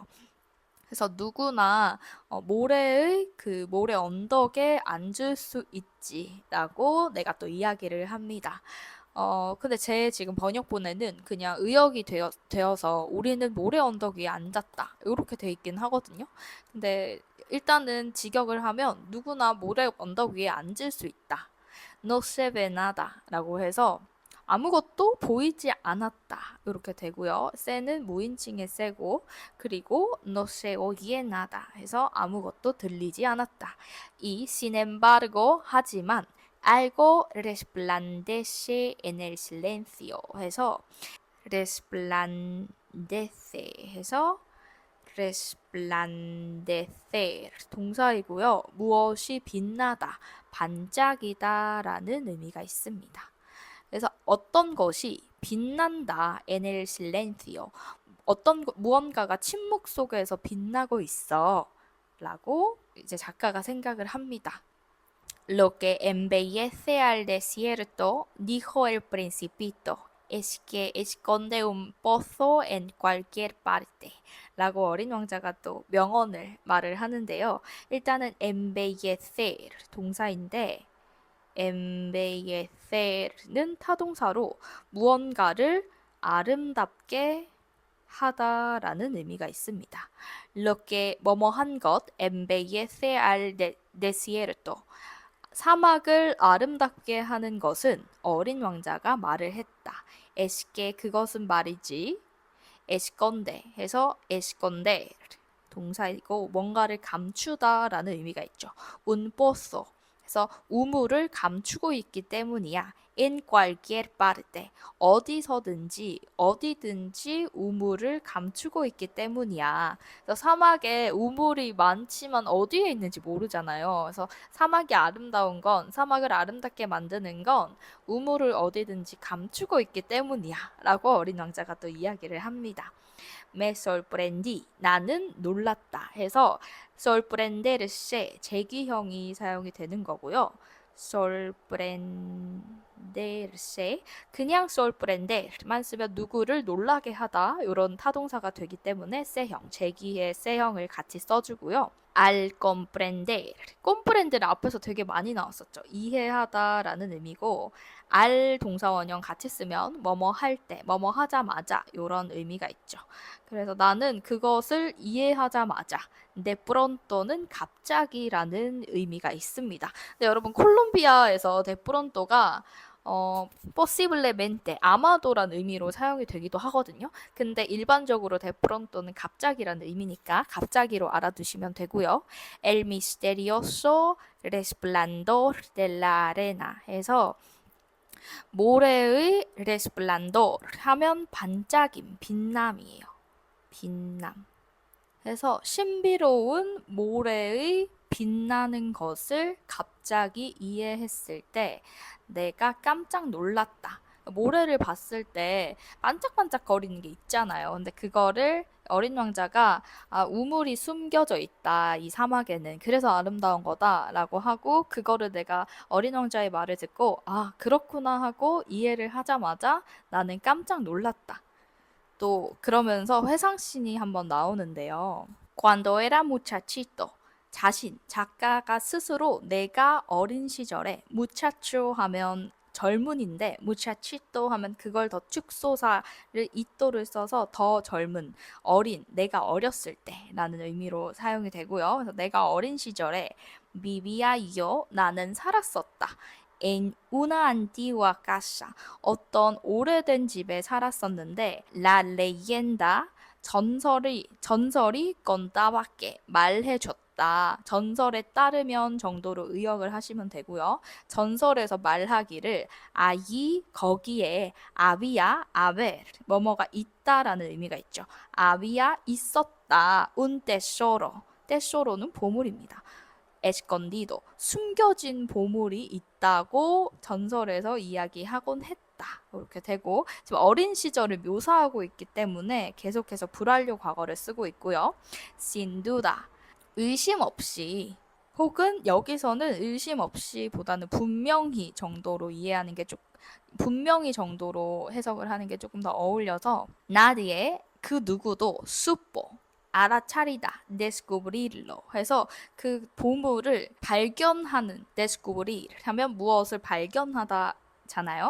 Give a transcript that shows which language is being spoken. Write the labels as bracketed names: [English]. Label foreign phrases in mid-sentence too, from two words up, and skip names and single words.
[Korean] 그래서 누구나 모래의 그 모래 언덕에 앉을 수 있지라고 내가 또 이야기를 합니다. 근데 제 지금 번역본에는 그냥 의역이 되어서 우리는 모래 언덕 위에 앉았다. 이렇게 돼 있긴 하거든요. 근데 일단은 직역을 하면 누구나 모래 언덕 위에 앉을 수 있다. [Spanish] No se ve nada [Korean] 라고 해서 아무것도 보이지 않았다. 이렇게 되고요. 세는 무인칭의 세고 그리고 [Spanish] no se oye nada [Korean] 해서 아무것도 들리지 않았다. 이 [Spanish] sin embargo [Korean] 하지만 [Spanish] algo resplandece en el silencio [Korean] 해서 resplandece 해서 resplandecer 동사이고요. 무엇이 빛나다, 반짝이다 라는 의미가 있습니다. 그래서 어떤 것이 빛난다, [Spanish] en el silencio. [Korean] 무언가가 침묵 속에서 빛나고 있어 라고 이제 작가가 생각을 합니다. [Spanish] Lo que embellece al desierto, dijo el principito, es que esconde un pozo en cualquier parte. [Korean] 라고 어린 왕자가 또 말을 하는데요. 일단은 embellecer 동사인데 embellecer는 타동사로 무언가를 아름답게 하다라는 의미가 있습니다. [Spanish] Lo que [Korean] 뭐뭐한 것 [Spanish] embellece al desierto [Korean] 사막을 아름답게 하는 것은 어린 왕자가 말을 했다. [Spanish] es que [Korean] 그것은 말이지. 에스건데 해서 에스건데 동사이고 뭔가를 감추다라는 의미가 있죠. [Spanish] un pozo [Korean] 그래서 우물을 감추고 있기 때문이야. [Spanish] En cualquier parte [Korean] 어디든지 우물을 감추고 있기 때문이야. 그래서 사막에 우물이 많지만 어디에 있는지 모르잖아요. 그래서 사막을 아름답게 만드는 건 우물을 어디든지 감추고 있기 때문이야. 라고 어린 왕자가 또 이야기를 합니다. [Spanish] Me sorprendí. [Korean] 나는 놀랐다. 해서 sorprenderse 제기형이 사용이 되는 거고요. sorprenderse 그냥 sorprender만 쓰면 누구를 놀라게 하다 이런 타동사가 되기 때문에 세형 제기의 세형을 같이 써주고요. [Spanish] al comprender [Korean] 콤프렌드를 앞에서 되게 많이 나왔었죠. 이해하다라는 의미고 al 동사원형 같이 쓰면 뭐뭐 할 때, 뭐뭐 하자마자 이런 의미가 있죠. 그래서 나는 그것을 이해하자마자 [Spanish] de pronto [Korean] 는 갑자기라는 의미가 있습니다. 근데 여러분 콜롬비아에서 [Spanish] de pronto [Korean] 가 possiblemente 아마도란 의미로 사용이 되기도 하거든요. 근데 일반적으로 [Spanish] de pronto [Korean] 는 갑자기라는 의미니까 갑자기로 알아두시면 되고요. [Spanish] El misterioso resplandor de la arena [Korean] 해서 모래의 resplandor 하면 반짝임, 빛남이에요. 빛남. 해서 신비로운 모래의 빛나는 것을 갑자기 이해했을 때 내가 깜짝 놀랐다. 모래를 봤을 때 반짝반짝거리는 게 있잖아요. 근데 그거를 어린 왕자가 우물이 숨겨져 있다. 이 사막에는. 그래서 아름다운 거다라고 하고 그거를 내가 어린 왕자의 말을 듣고 그렇구나 하고 이해를 하자마자 나는 깜짝 놀랐다. 또 그러면서 회상씬이 한번 나오는데요. [Spanish] Cuando era muchachito [Korean] 작가가 스스로 내가 어린 시절에 muchacho 하면 젊은인데 무차치또 하면 그걸 더 축소사를 이또를 써서 더 젊은, 어린, 내가 어렸을 때라는 의미로 사용이 되고요. 그래서 내가 어린 시절에 [Spanish] vivía yo [Korean] 나는 살았었다. [Spanish] en una antigua casa [Korean] 어떤 오래된 집에 살았었는데 [Spanish] la leyenda [Korean] 전설이 건다밖에 말해줬다. 전설에 따르면 정도로 의역을 하시면 되고요. 전설에서 말하기를 아이 거기에 [Spanish] había haber [Korean] 뭐뭐가 있다라는 의미가 있죠. 아비야 있었다. [Spanish] un tesoro [Korean] 테소로는 보물입니다. escondido 숨겨진 보물이 있다고 전설에서 이야기하곤 했다. 이렇게 되고 지금 어린 시절을 묘사하고 있기 때문에 계속해서 불완료 과거를 쓰고 있고요. [Spanish] sin duda [Korean] 의심 없이 혹은 여기서는 의심 없이 보다는 분명히 정도로 이해하는 게 좀 분명히 정도로 해석을 하는 게 조금 더 어울려서 nadie 그 누구도 supo 알아차리다, descubrirlo 해서 그 보물을 발견하는 descubrir 하면 무엇을 발견하다 잖아요.